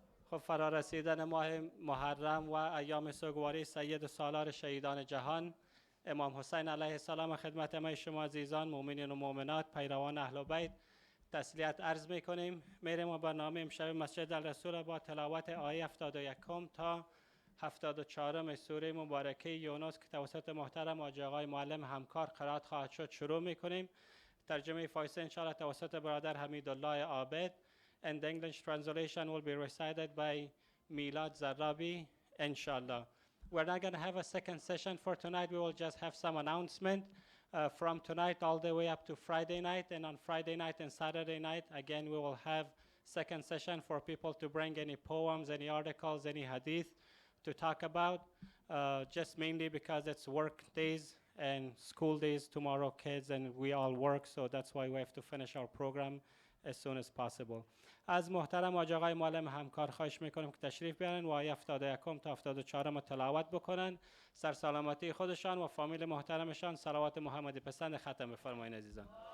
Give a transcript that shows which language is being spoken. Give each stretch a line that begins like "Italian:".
Persian: خب فرا رسیدن ماه محرم و ایام سوگواری سید سالار شهیدان جهان امام حسین علیه السلام خدمت همه شما عزیزان مؤمنین و مؤمنات پیروان اهل بیت تسلیت عرض میکنیم. میریم و برنامه امشب مسجد الرسول با تلاوت آیه 71 تا 74 سوره مبارکه یونس که توسط محترم آقای آقای معلم همکار قرائت خواهد شد شروع میکنیم. ترجمه فارسی انشاءالله توسط برادر حمیدالله عابد
English: and the English translation will be recited by Milad Zarabi inshallah. We're not going to have a second session for tonight. We will just have some announcement from tonight all the way up to Friday night, and on Friday night and Saturday night again we will have second session for people to bring any poems, any articles, any hadith to talk about, just mainly because it's work days and school days tomorrow, kids, and we all work, so that's why we have to finish our program as soon as possible.
Persian: از محترم آقای معلم همکار خواهش میکنم که تشریف بیارن و آیه 71 تا 74 تلاوت بکنن. سر سلامتی خودشان و فامیل محترمشان صلوات محمدی پسند ختم بفرمایید عزیزان.